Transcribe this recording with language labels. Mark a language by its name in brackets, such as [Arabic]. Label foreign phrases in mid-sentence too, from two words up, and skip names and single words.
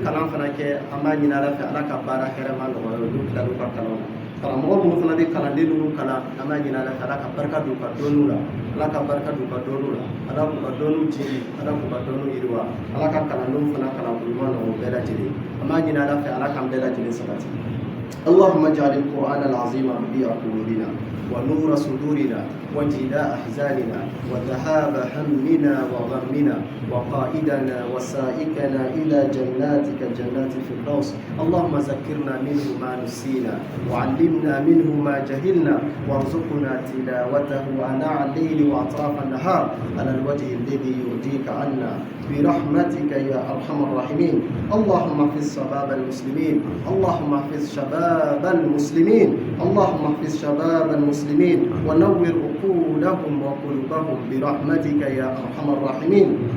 [Bambara] kalan fana kɛ an b'a ɲini Ala fɛ Ala ka baara hɛrɛma nɔgɔya n'u tilal'u ka kalanw na karamɔgɔ minnu fana bɛ kalanden ninnu kalan an b'a ɲini Ala fɛ Ala ka barika don u ka dɔnniw la Ala ka barika don u ka dɔnniw la Ala k'u ka dɔnniw jigi Ala k'u ka dɔnniw yiriwa Ala ka kalandenw fana kalan ko ɲuman nɔgɔya bɛɛ lajɛlen an b'a ɲini Ala fɛ Ala k'an bɛɛ lajɛlen sabati [Arabic] اللهم اجعل القرآن العظيم ربيع قلوبنا ونور صدورنا وجلاء أحزاننا وذهاب همنا وغمنا وقائدنا وسائقنا إلى جناتك جنات الفردوس اللهم ذكرنا منه ما نسينا وعلمنا منه ما جهلنا وارزقنا تلاوته آناء الليل وأطراف النهار على الوجه الذي يرضيك عنا برحمتك يا أرحم الراحمين اللهم احفظ شباب المسلمين اللهم احفظ شباب المسلمين اللهم احفظ شباب المسلمين ونور عقولهم وقلوبهم برحمتك يا أرحم الراحمين